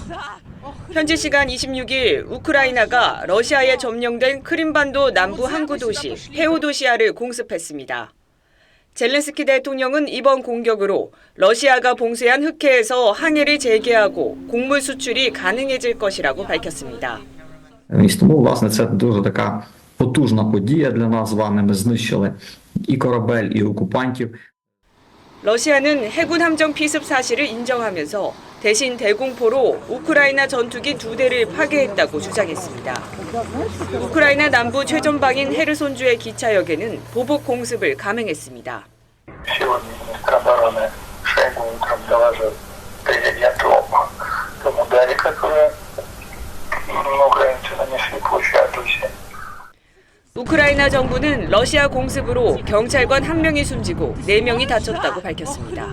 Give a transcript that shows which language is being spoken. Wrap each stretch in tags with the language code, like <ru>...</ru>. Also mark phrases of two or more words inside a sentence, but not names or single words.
<ko>현지 시간 26일 우크라이나가 러시아에 점령된 크림반도 남부 항구 도시 페오도시아를 공습했습니다. 젤렌스키 대통령은 이번 공격으로 러시아가 봉쇄한 흑해에서 항해를 재개하고 곡물 수출이 가능해질 것이라고 밝혔습니다.</ko> <uk>Тому, власне, це дуже така потужна подія для нас з вами. Ми знищили і корабель, і окупантів.</uk> <ko>러시아는 해군 함정 피습 사실을 인정하면서 대신 대공포로 우크라이나 전투기 2대를 파괴했다고 주장했습니다. 우크라이나 남부 최전방인 헤르손주의 기차역에는 보복 공습을 감행했습니다. 우크라이나 정부는 러시아 공습으로 경찰관 1명이 숨지고 4명이 다쳤다고 밝혔습니다.</ko>